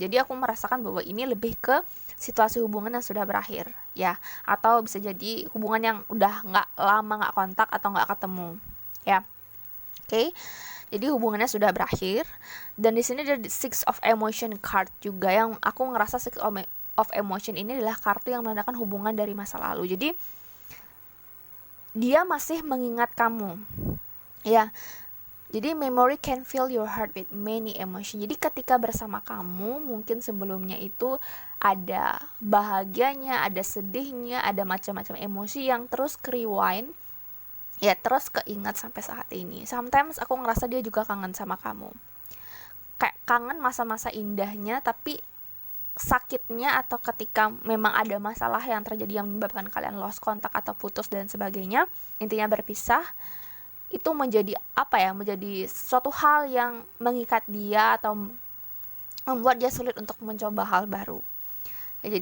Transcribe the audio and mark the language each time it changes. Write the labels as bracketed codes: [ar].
[id] Jadi aku merasakan bahwa ini lebih ke situasi hubungan yang sudah berakhir ya, atau bisa jadi hubungan yang udah nggak lama nggak kontak atau nggak ketemu ya. Oke. Jadi hubungannya sudah berakhir, dan di sini ada Six of Emotion card juga, yang aku ngerasa Six of Emotion ini adalah kartu yang menandakan hubungan dari masa lalu. Jadi dia masih mengingat kamu ya. [en] Jadi memory can fill your heart with many emotion. [id] Jadi ketika bersama kamu, mungkin sebelumnya itu ada bahagianya, ada sedihnya, ada macam-macam emosi yang terus rewind ya, terus keingat sampai saat ini. Sometimes aku ngerasa dia juga kangen sama kamu, kayak kangen masa-masa indahnya, tapi sakitnya atau ketika memang ada masalah yang terjadi yang menyebabkan kalian lost kontak atau putus dan sebagainya, intinya berpisah, itu menjadi menjadi suatu hal yang mengikat dia atau membuat dia sulit untuk mencoba hal baru ya.